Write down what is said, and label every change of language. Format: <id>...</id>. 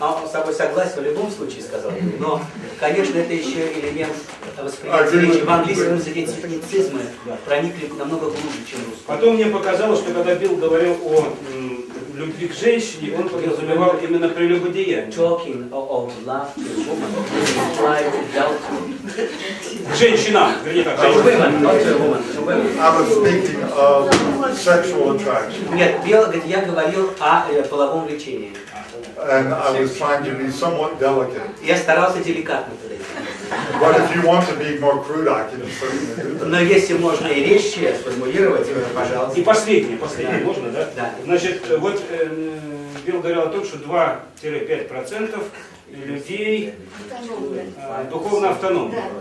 <ru>Он с тобой согласен в любом случае, сказал я. Но, конечно, это еще элемент восприятия речи. В английском языке техницизмы проникли намного глубже, чем русский. Потом мне показалось, что когда Билл говорил о любви к женщине, он подразумевал именно прелюбодеяние.</ru> <en>Talking of love to woman implies adultery.</en> <ru>К женщинам, вернее так,</ru> <en>To</en> <ru>женщинам.</ru> <en>women, not to woman, to women. I was speaking of sexual attraction.</en> <ru>Нет, Билл говорит, я говорил о половом влечении.</ru> <en>And I was trying to be somewhat delicate.</en> <ru>Я старался деликатно подойти.</ru> <en>But if you want to be more crude, I can certainly do that.</en> <ru>Но если можно и резче сформулировать, пожалуйста. И последнее, можно, да? Да. Значит, вот Билл говорил о том, что 2-5% людей духовно автономны.</ru>